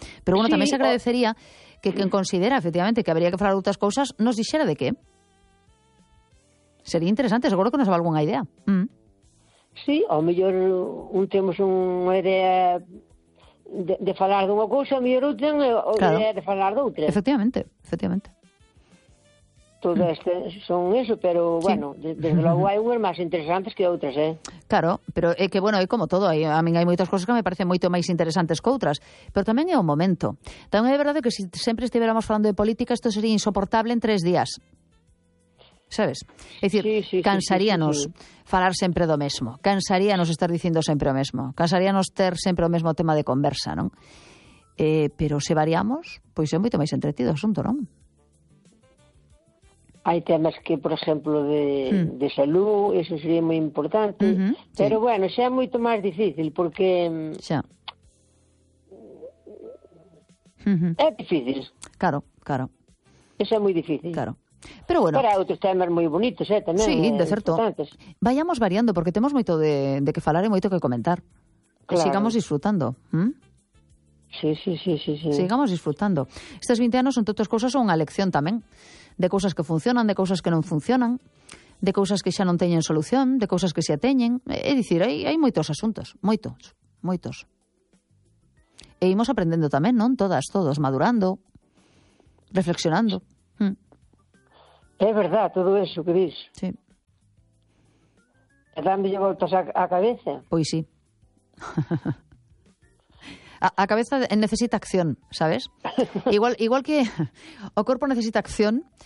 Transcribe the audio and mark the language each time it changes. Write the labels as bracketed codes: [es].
[gl] Pero, bueno, sí, tamén se agradecería que quen considera, efectivamente, que habría que falar outras cousas, nos dixera de que. Sería interesante, seguro que nos va algunha idea. Sí, ao mellor un temos unha idea de falar dunha cousa, ao mellor outra idea de falar doutra. Efectivamente. Todo este son eso, pero sí. Bueno, desde logo hai unhas máis interesantes que outras, eh? Claro, pero é que, bueno, é como todo, a min hai moitas cousas que me parecen moito máis interesantes que outras, pero tamén é o momento. Tamén é verdade que se sempre estivéramos falando de política, isto sería insoportable en tres días. Sabes? É dicir, cansaríanos falar sempre do mesmo, cansaríanos estar dicindo sempre o mesmo, cansaríanos ter sempre o mesmo tema de conversa, non? Pero se variamos, pois é moito máis entretido o asunto, non? Hai temas que, por exemplo, de salud, eso sería moi importante, pero bueno, xa é moito máis difícil, porque xa. [es] Uh-huh. Es difícil. Claro, claro. Eso es muy difícil. Claro. Pero bueno. Para otros temas muy bonitos, ¿eh? También. Sí, de cierto. Vayamos variando, porque tenemos [gl] moito de que falar [es] y [gl] moito que comentar. [es] Claro. Sigamos disfrutando. ¿Mm? Sí. Sigamos disfrutando. Estos 20 años, entre otras cosas, son una lección también. De cosas que funcionan, de cosas que no funcionan. De cosas que [gl] xa non teñen [es] solución, de cosas que se ateñen. [gl] É dicir, hai moitos asuntos, moitos, moitos. E imos aprendendo tamén, non? Todas, todos, madurando, reflexionando. É verdad, todo eso que dís. Sí. E dándolle voltas á cabeza. Pois sí. A cabeza necesita acción, sabes? Igual que o corpo necesita acción...